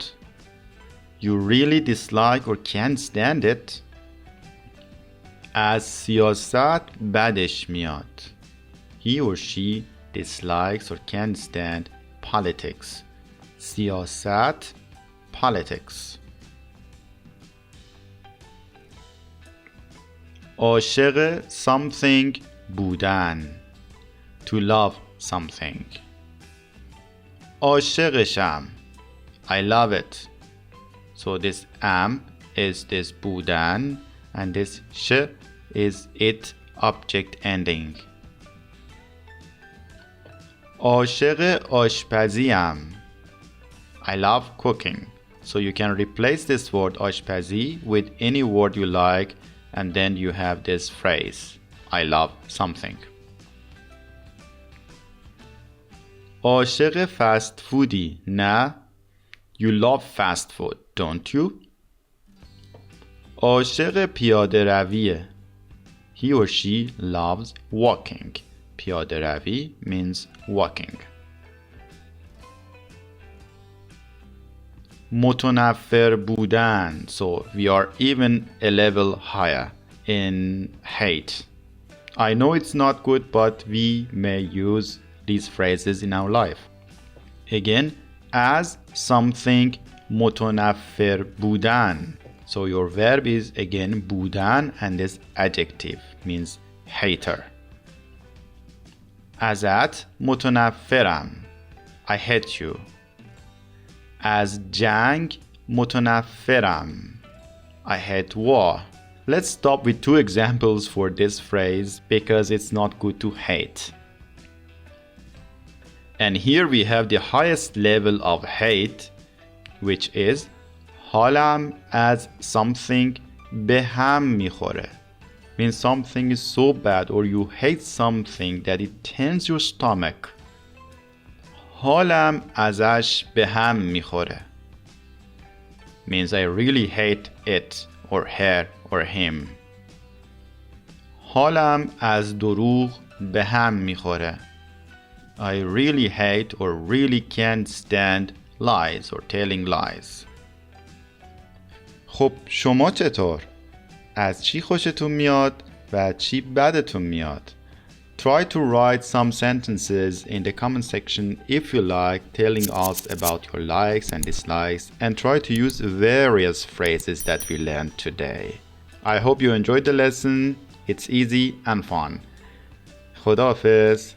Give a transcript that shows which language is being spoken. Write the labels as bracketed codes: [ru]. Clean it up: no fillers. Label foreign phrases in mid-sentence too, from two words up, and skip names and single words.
[en] You really dislike or can't stand it. [fa] از سیاست بدش میاد. [en] He or she dislikes or can't stand politics. [fa] سیاست politics. [en] عاشق something بودن. To love something. عاشقشم. I love it. So this am is this بودن and this sh is it object ending. [fa] عاشق آشپزیم. [en] I love cooking. So you can replace this word آشپزی with any word you like and then you have this phrase. I love something. عاشق fast foodی نه. You love fast food, don't you? [fa] عاشق پیاده رویه. [en] He or she loves walking. [fa] پیاده روی [en] means walking. [fa] متنفر بودن. [en] So we are even a level higher in hate. I know it's not good, but we may use these phrases in our life. Again, as something [fa] متنفر بودن. [en] So your verb is again بودن and this adjective means hater. [fa] ازت متنفرم. [en] I hate you. [fa] از جنگ متنفرم. [en] I hate war. Let's stop with two examples for this phrase because it's not good to hate. And here we have the highest level of hate, which is [fa] حالم از something به هم میخوره. [en] Means something is so bad or you hate something that it turns your stomach. [fa] حالم ازش به هم میخوره. [en] Means I really hate it or her or him. [fa] حالم از دروغ به هم میخوره. [en] I really hate or really can't stand lies or telling lies. [fa] خب شما چطور؟ از چی خوشتون میاد و چی بدتون میاد؟ [en] Try to write some sentences in the comment section if you like, telling us about your likes and dislikes, and try to use various phrases that we learned today. I hope you enjoyed the lesson. It's easy and fun. [fa] خداحافظ.